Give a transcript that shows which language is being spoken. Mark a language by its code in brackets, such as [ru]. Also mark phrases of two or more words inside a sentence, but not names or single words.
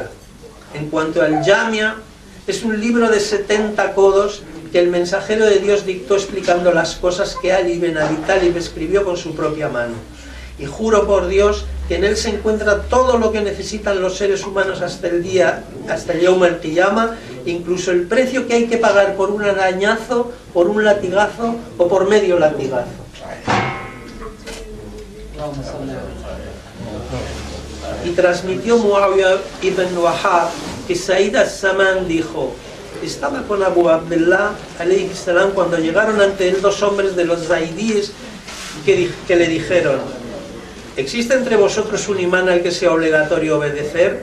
[es] En cuanto al Jamia, es un libro de 70 codos que el mensajero de Dios dictó explicando las cosas que Ali ibn Abi Talib escribió con su propia mano. Y juro por Dios que en él se encuentra todo lo que necesitan los seres humanos hasta el [ar] يوم القيامة, [es] incluso el precio que hay que pagar por un arañazo, por un latigazo o por medio latigazo. Y transmitió Muawiyah ibn Wahab que Said al-Saman dijo: estaba con Abu Abdullah [ar] عليه السلام [es] cuando llegaron ante él dos hombres de los zaidíes que le dijeron: ¿existe entre vosotros un imán al que sea obligatorio obedecer?